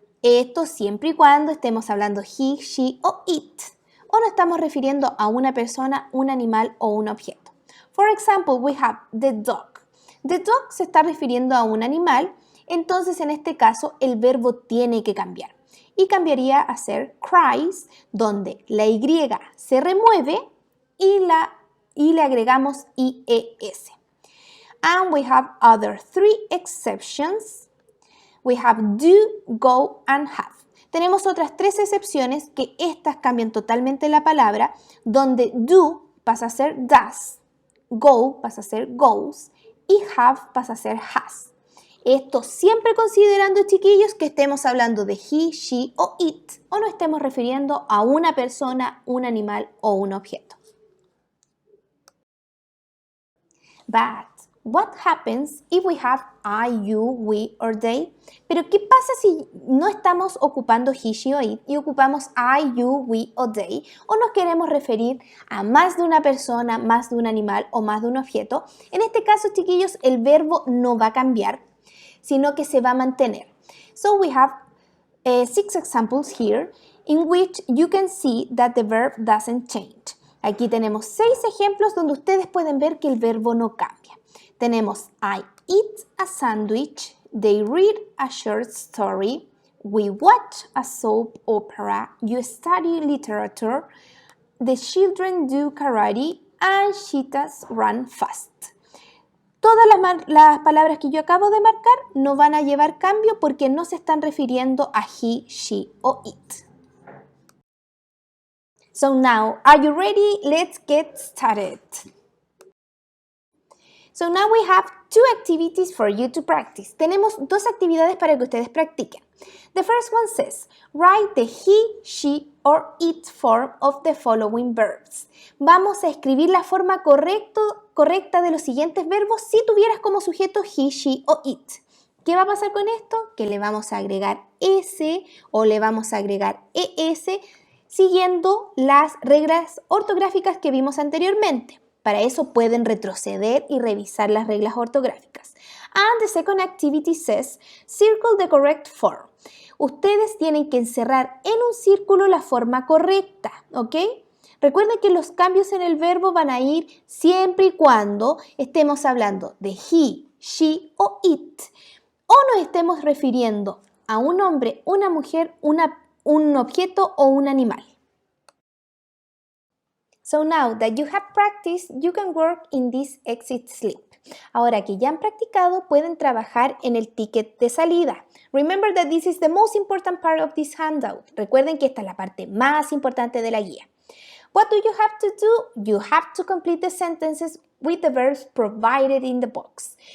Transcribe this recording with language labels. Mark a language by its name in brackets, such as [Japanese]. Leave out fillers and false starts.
[Spanish] Esto siempre y cuando estemos hablando he, she o it, o nos estamos refiriendo a una persona, un animal o un objeto. [English] For example, we have the dog. The dog [Spanish] se está refiriendo a un animal, entonces en este caso el verbo tiene que cambiar. Y cambiaría a ser cries, donde la Y se remueve y le agregamos IES. [English] And we have other three exceptions. We have do, go, and have. [Spanish] Tenemos otras tres excepciones que estas cambian totalmente la palabra, donde do pasa a ser does, go pasa a ser goes y have pasa a ser has. Esto siempre considerando, chiquillos, que estemos hablando de he, she o it o nos estemos refiriendo a una persona, un animal o un objeto. [English] But What happens if we have I, you, we, or they? [Spanish] Pero ¿qué pasa si no estamos ocupando he, she o it y ocupamos I, you, we o they? O nos queremos referir a más de una persona, más de un animal o más de un objeto. En este caso, chiquillos, el verbo no va a cambiar, sino que se va a mantener. [English] So we have 6 examples here in which you can see that the verb doesn't change. [Spanish] Aquí tenemos 6 ejemplos donde ustedes pueden ver que el verbo no cambia. Tenemos [English] I eat a sandwich, they read a short story, we watch a soap opera, you study literature, the children do karate, and cheetahs run fast. [Spanish] Todas las palabras que yo acabo de marcar no van a llevar cambio porque no se están refiriendo a he, she o it. [English] So now, are you ready? Let's get started. So now we have 2 activities for you to practice. [Spanish] Tenemos 2 actividades para que ustedes practiquen. [English] The first one says, write the he, she, or it form of the following verbs. [Spanish] Vamos a escribir la forma correcta de los siguientes verbos si tuvieras como sujeto he, she o it. ¿Qué va a pasar con esto? Que le vamos a agregar s o le vamos a agregar es siguiendo las reglas ortográficas que vimos anteriormente. Para eso pueden retroceder y revisar las reglas ortográficas. And the second activity says, circle the correct form. Ustedes tienen que encerrar en un círculo la forma correcta, ¿ok? Recuerden que los cambios en el verbo van a ir siempre y cuando estemos hablando de he, she o it, o nos estemos refiriendo a un hombre, una mujer, un objeto o un animal. [English] So now that you have practiced, you can work in this exit slip. [Spanish] Ahora que ya han practicado, pueden trabajar en el ticket de salida. [English] Remember that this is the most important part of this handout. [Spanish] Recuerden que esta es la parte más importante de la guía. [English] What do you have to do? You have to complete the sentences with the verbs provided in the box.